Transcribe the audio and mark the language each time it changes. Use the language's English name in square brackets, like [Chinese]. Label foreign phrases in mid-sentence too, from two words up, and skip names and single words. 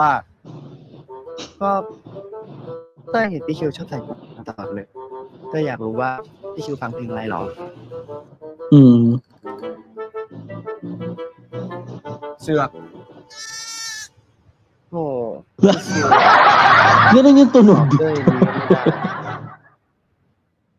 [Thai] ก็เต้ยเห็นพี่คิวชอบใส่หูฟังตลอดเลยเต้ยอยากรู้ว่าพี่คิวฟังเพลงอะไรหรอ เสือก โอ้ [Filipino] Ganun yung tunog. [Thai] เต้ยรู้ไม่ได้